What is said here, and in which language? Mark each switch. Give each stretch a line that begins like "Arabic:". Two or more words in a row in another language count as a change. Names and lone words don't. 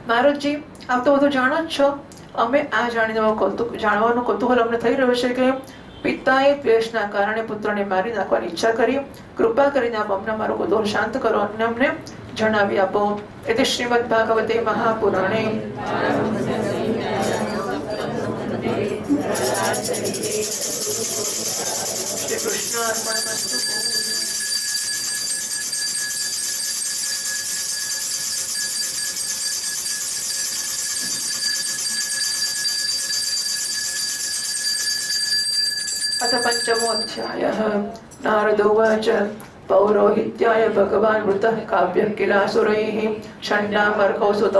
Gujarati: નારદજી, આપ તો બધું જાણો જ છો, અમે આ જાણવાનું કૌતૂહલ અમને થઈ રહ્યું છે કે પિતાએ દ્વેષના કારણે પુત્રને મારી નાખવાની ઈચ્છા કરી. કૃપા કરીને આપ અમને મારો કૌતૂહલ શાંત કરો અને અમને જણાવી આપો.
Sanskrit: એટલે શ્રીમદ ભાગવતે મહાપુરાણે શ્રી કૃષ્ણ અર્પણમસ્તુ. अथ पंचमोऽध्यायः. नारद उवाच पौरोहित्याय भगवान् वृतः काव्यः किलासुरैः षण्णामर्कौ सुतौ